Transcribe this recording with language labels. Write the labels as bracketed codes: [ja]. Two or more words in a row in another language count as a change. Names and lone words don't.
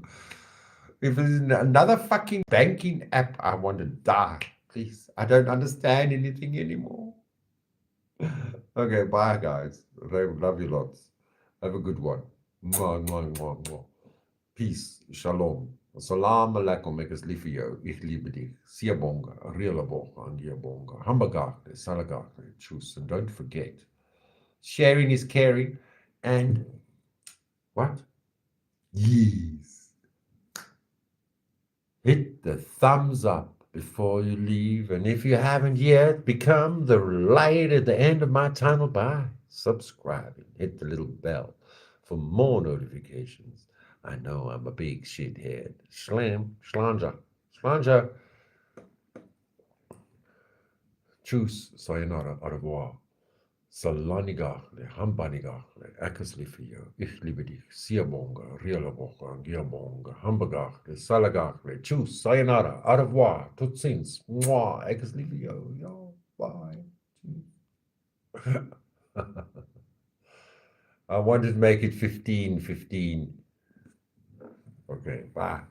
[en] If it's another fucking banking app, I want to die. Please. I don't understand anything anymore. Okay, bye guys. Love you lots. Have a good one. Mwah, mwah, mwah, mwah. Peace. Shalom. [ar] Assalamu alaikum. [af] Ek is lief vir jou. [de] Ik liebe dich. [zu] Siyabonga. Reela bonga. Angiyabonga. Hambagakle. Salagakle. [en] Choose. And don't forget, sharing is caring. And what? Yes. Hit the thumbs up before you leave. And if you haven't yet, become the light at the end of my tunnel by subscribing. Hit the little bell for more notifications. I know I'm a big shithead. Slanja. [fr] Tjus, sayonara, au revoir. [zu] Salanigarle, hambanigarle, [af] ek is lief vir jou. [de] Ik liebe dich. [zu] Siyabonga, reelabonga, angiyabonga, hambagarle, salagarle. Tjus, sayonara, [fr] au revoir. [nl] Tot ziens. [af] Mwah, ek is lief vir jou. Ja, [en] bye. I wanted to make it 15. Okay, bye.